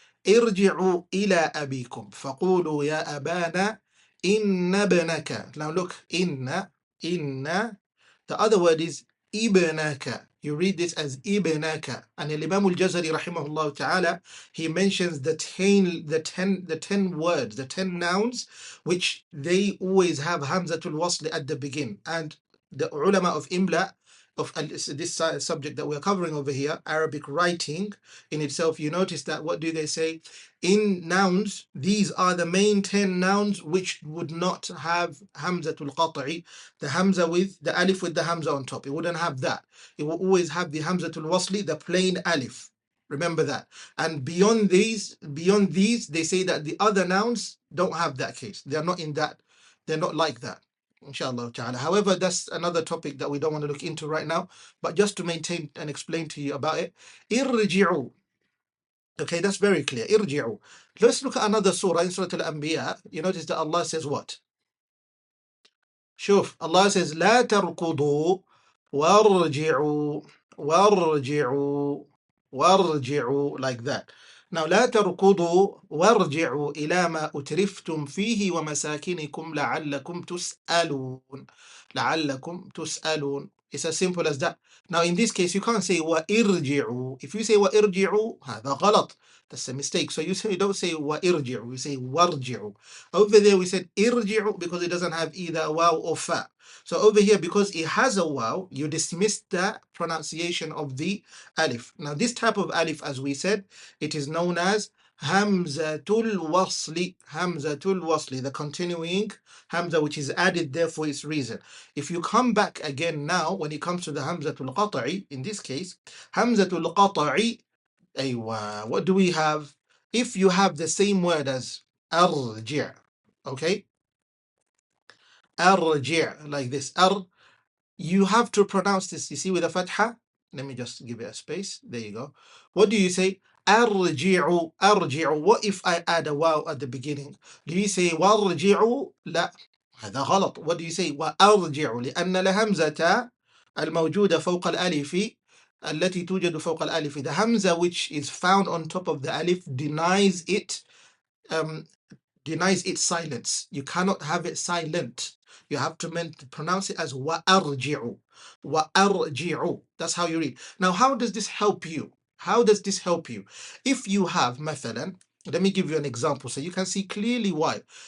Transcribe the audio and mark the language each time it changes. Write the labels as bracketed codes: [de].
[ar] ارجعوا إلى أبيكم فقولوا يا أبانا إن ابنك. [en] Now look, [ar] إن. [en] The other word is ibnaka. You read this as ibnaka. And Imam al-Jazari rahimahullah ta'ala, he mentions the ten words, the 10 nouns, which they always have hamzatul wasl at the beginning. And the ulama of Imla, of this subject that we're covering over here, Arabic writing in itself, you notice that what do they say? In nouns, these are the main 10 nouns which would not have hamzatul qat'i, the hamza with the alif with the hamza on top. It wouldn't have that. It will always have the hamzatul wasli, the plain alif. Remember that. And beyond these, they say that the other nouns don't have that case. They're not in that. They're not like that. Inshallah ta'ala. However, that's another topic that we don't want to look into right now. But just to maintain and explain to you about it. Irji'u. Okay, that's very clear. Irji'u. Let's look at another surah in Surah Al-Anbiya. You notice that Allah says what? [ar] شوف, [en] Allah says [ar] لا تركضوا وارجعوا وارجعوا وارجعوا, [en] like that. Now [ar] لا تركضوا وارجعوا إلى ما أترفتم فيه ومساكنكم لعلكم تسألون. لعلكم تسألون. [en] It's as simple as that. Now in this case you can't say [ar] وارجعوا. [en] If you say وارجعوا, [ar] هذا غلط. [en] That's a mistake. So you don't say [ar] وارجعوا, [en] you say وارجعوا. Over there we said irji'u because it doesn't have either waw or fa. So over here, because it has a waw, you dismiss the pronunciation of the alif. Now this type of alif, as we said, it is known as hamzatul wasli. Hamzatul wasli, the continuing hamza which is added there for its reason. If you come back again now, when it comes to the hamzatul qata'i, in this case, hamzatul qata'i, aywa, what do we have? If you have the same word as arji', okay, arji', like this, you have to pronounce this, you see, with a fatha. Let me just give it a space. There you go. What do you say? Arji'u, arji'u. What if I add a waw at the beginning? Do you say warji'u? [ar] لا, هذا غلط. [en] What do you say? [ar] وأرجع لأن الهمزة الموجودة فوق الألف التي توجد فوق الألف. [en] The hamza which is found on top of the alif denies um, its silence. You cannot have it silent. You have to pronounce it as [ar] وأرجع. وأرجع. [en] That's how you read. Now, how does this help you? How does this help you? If you have, [ar] مثلا, [en] let me give you an example so you can see clearly why.